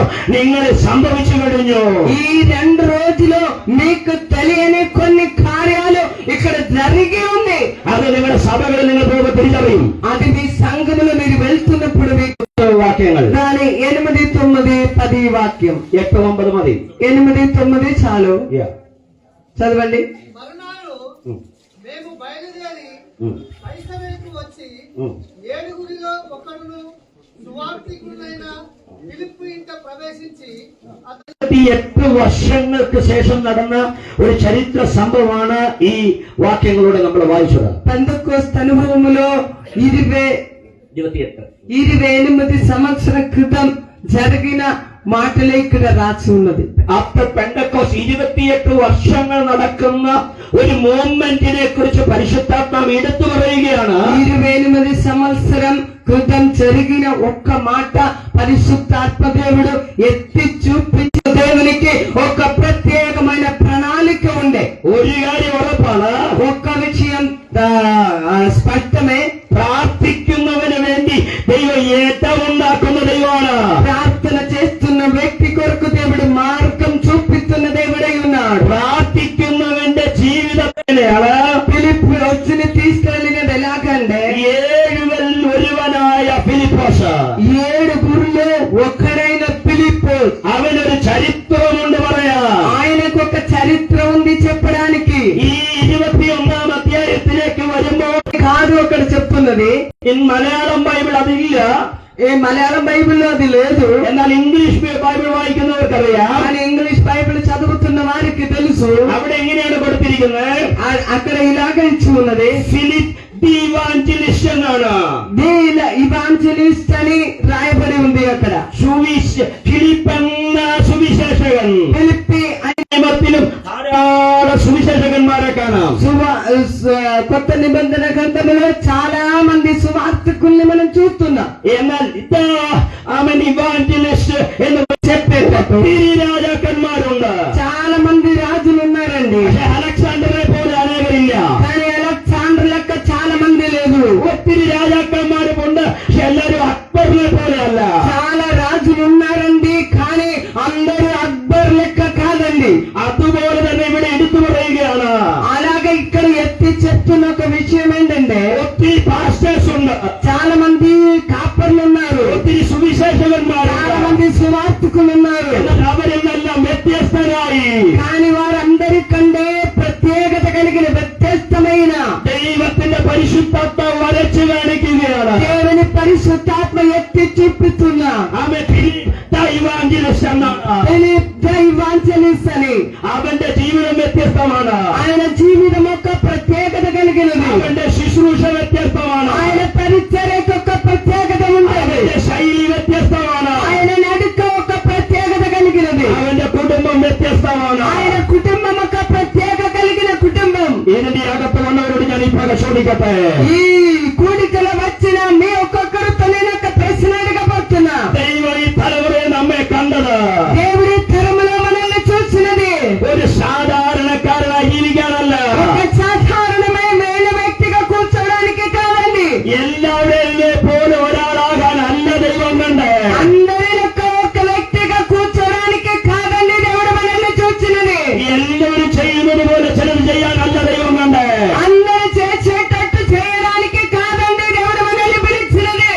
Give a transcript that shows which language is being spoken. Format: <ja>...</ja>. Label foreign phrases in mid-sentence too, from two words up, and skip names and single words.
<ml>നിങ്ങൾ സംഭവിച്ചു കഴിഞ്ഞു.</ml> <te>ఈ 2 రోజులు మీకు తెలియని కొన్ని కార్యాలు ఇక్కడ జరిగి ఉంది.</te> <ml>അത് നിങ്ങളുടെ സഭകളിൽ നിങ്ങൾ പോകുമ്പോൾ തിരിച്ചറിയും.</ml> <te>అది మీ సంఘములో మీరు వెళ్తున్నప్పుడు మీకు</te> <ml>వాక్యങ്ങൾ</ml> <te>దాని 8, 9, 10 వాక్యం.</te> <ml>8, 9 മതി.</ml> <te>8, 9 చాలు. చదవండి. మరునాడు ఉమ్. మేము బయలుదేరి ఉమ్. ఐసవేకు వచ్చి ఉమ్. 7గురిలో ఒకడును సువార్తికుడైన ఫిలిప్పు ఇంట ప్రవేశించి అతని</te> <ml>28 വർഷങ്ങൾക്ക് ശേഷം നടന്ന ഒരു ചരിത്ര സംഭവമാണ് ഈ വാക്യങ്ങളോടെ നമ്മൾ വായിച്ചത്.</ml> <te>పెంతెకోస్తు అనుభవములో 28 సంవత్సరం క్రితం జరిగిన మాటలే ఇక్కడ రాసి ఉన్నది.</te> <ml>ആഫ്റ്റർ പെന്തക്കോസ്റ്റ് 28 വർഷങ്ങൾ നടക്കുന്ന ഒരു മൂവ്മെന്റിനെ കുറിച്ച് പരിശുദ്ധാത്മാവ് എടുത്തു പറയുകയാണ്.</ml> <te>28 సంవత్సరం క్రితం జరిగిన ఒక్క మాట పరిశుద్ధాత్మ దేవుడు ఎత్తి చూపించిన దేవునికి ఒక ప్రత్యేకమైన ప్రణాళిక ఉండే.</te> <ml>ഒരു കാര്യം ഉറപ്പാണ്,</ml> <te>ఒక్క విషయం స్పష్టమే,</te> <ml>പ്രാർത്ഥിക്കുന്നവന് വേണ്ടി ദൈവം ഏറ്റുണ്ടാക്കുന്ന ദൈവമാണ്.</ml> <te>ప్రార్థన చేస్తున్న వ్యక్తి కొరకు దేవుడు మార్గం చూపిస్తున్న దేవుడై ఉన్నాడు.</te> <ml>പ്രാർത്ഥിക്കുന്നവന്റെ ജീവിതത്തിലാണ്</ml> <te>ఫిలిప్పు వచ్చిని తీసుకెళ్ళినది ఎలాగంటే</te> <ml>7 ഒരുവനായ ഫിലിപ്പോസ്.</ml> <te>7 ఒకరైన ఫిలిప్పు</te> <ml>അവനൊരു ചരിത്രമുണ്ട് പറയാ.</ml> <te>ఆయనకు ఒక చరిత్ర ఉంది చెప్పడానికి.</te> <ml>ഈ 21 അധ്യായത്തിലേക്ക് വരുമ്പോൾ</ml> <te>కాదు అక్కడ చెప్తున్నది.</te> <ml>മലയാളം ബൈബിൾ അതില്ല,</ml> <te>మలయాళం బైబిల్లో అది లేదు.</te> <ml>എന്നാൽ ഇംഗ്ലീഷ് ബൈബിൾ വായിക്കുന്നവർക്കറിയാം.</ml> <te>కానీ ఇంగ్లీష్ బైబిల్ చదువుతున్న వారికి తెలుసు.</te> <ml>അവിടെ എങ്ങനെയാണ് കൊടുത്തിരിക്കുന്നത്?</ml> <te>అక్కడ ఇలాగ ఇచ్చి ఉన్నది,</te> <ml>ഫിലിപ്പ്</ml> <en>the evangelist</en> <ml>എന്നാണ്.</ml> <te>ఇవాంజలిస్ట్ అని రాయబడి ఉంది అక్కడ.</te> <ml>ഫിലിപ്പ് എന്ന സുവിശേഷകൻ.</ml> <te>ఫిలిప్పి</te> <ml>നിയമത്തിലും ധാരാളം സുവിശേഷകന്മാരെ കാണാം.</ml> <te>కొత్త నిబంధన గ్రంథంలో చాలా మంది సువార్తికుల్ని మనం చూస్తున్నాం.</te> <ml>എന്നാൽ ഇതാ അവൻ ഇവാഞ്ചലിസ്റ്റ് എന്ന് చెప్పేటప్పుడు രാജാക്കന്മാരുണ്ട്.</ml> <te>చాలా మంది రాజులు ఉన్నారండి.</te> <ml>പക്ഷെ അലക്സാണ്ടറെ പോലെ അനേകരില്ല.</ml> <te>కానీ అలెగ్జాండర్ లెక్క చాలా మంది లేదు.</te> <ml>ഒത്തിരി രാജാക്കന്മാരുമുണ്ട്, പക്ഷെ എല്ലാരും അക്ബറിനെ പോലെ അല്ല.</ml> <te>చాలా రాజులు ఉన్నారండి, కానీ అందరూ అక్బర్ లెక్క కాదండి.</te> <ml>അതുപോലെ തന്നെ ഇവിടെ എടുത്തു പറയുകയാണ്,</ml> <te>అలాగే ఇక్కడ ఎత్తి చెప్తున్న ఒక విషయం ఏంటంటే</te> <ml>ഒത്തിരി പാസ്റ്റേഴ്സ് ഉണ്ട്,</ml> <te>చాలా మంది కాపర్లు ఉన్నారు,</te> <ml>ഒത്തിരി സുവിശേഷകന്മാരുണ്ട്.</ml> <te>చాలా మంది సువార్తికులు ఉన్నారు.</te> <ml>എന്നാൽ അവരെല്ലാം വ്യത്യസ്തരായി</ml> <te>కానీ వారందరికంటే ప్రత్యేకత కలిగిన వ్యత్యస్తమైన</te> <ml>ദൈവത്തിന്റെ പരിശുദ്ധാത്മാവ് വരച്ചു കാണിക്കുകയാണ്.</ml> <te>దేవుని పరిశుద్ధాత్మ ఎత్తి చూపిస్తున్న</te> <ml>അവൻ ഇവാഞ്ചലിസ്റ്റ് എന്നാണ്.</ml> <te>ఫిలిప్</te> <en>the evangelist</en> <te>అని.</te> <ml>അവന്റെ ജീവിതം വ്യത്യസ്തമാണ്,</ml> <te>ఆయన జీవితం ఒక ప్రత్యేకత కలిగినది.</te> <ml>അവന്റെ ശുശ്രൂഷ വ്യത്യസ്തമാണ്,</ml> <te>ఆయన పరిచర్యకు ఒక ప్రత్యేకత ఉంది.</te> <ml>അവന്റെ ശൈലി വ്യത്യസ്തമാണ്,</ml> <te>ఆయన నడుక ఒక ప్రత్యేకత కలిగినది.</te> <ml>അവന്റെ കുടുംബം വ്യത്യസ്തമാണ്.</ml> <te>ఆయన కుటుంబం ఒక ప్రత్యేక కలిగిన కుటుంబం.</te> <ml>ഇതിന്റെ അകത്ത് വന്നവരോട് ഞാൻ ഈ ഭാഗം ചോദിക്കട്ടെ,</ml> <te>ఈ కూడికలో వచ్చిన మీ ఒక్కొక్కరితో నేను ఒక ప్రశ్న అడగబోతున్నా.</te> <ml>ദൈവം ഈ തലമുറയെ നമ്മെ കണ്ടത്</ml> <te>దేవుడి తరములో మనల్ని చూసినది</te> <ml>ഒരു സാധാരണക്കാരനായി ജീവിക്കാനല്ല,</ml> <te>ఒక సాధారణమైన వ్యక్తిగా కూర్చోడానికి కాదండి.</te> <ml>എല്ലാവരെയും പോലെ ഒരാളാകാനല്ല ദൈവം കണ്ട്.</ml> <te>అందరిలో ఒక వ్యక్తిగా కూర్చోడానికి కాదండి దేవుడు మనల్ని చూసినది.</te> <ml>എല്ലാവരും ചെയ്യുന്നത് പോലെ ചിലത് ചെയ്യാനല്ല ദൈവം കണ്ട്.</ml> <te>అందరూ చేసేటట్టు చేయడానికి కాదండి దేవుడు మనల్ని పిలిచినది.</te>